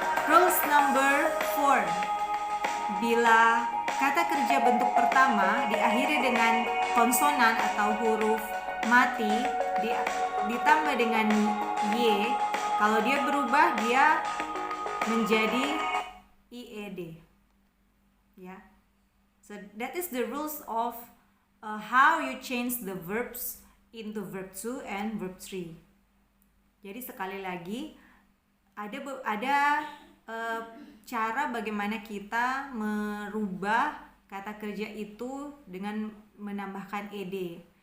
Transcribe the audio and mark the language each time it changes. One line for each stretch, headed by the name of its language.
English: Rules number 4.
Indonesian: Bila kata kerja bentuk pertama diakhiri dengan konsonan atau huruf mati ditambah dengan Y, kalau dia berubah dia menjadi IED. Ya.
English: So that is the rules of how you change the verbs into verb 2 and verb 3.
Indonesian: Jadi sekali lagi ada cara bagaimana kita merubah kata kerja itu dengan menambahkan ed.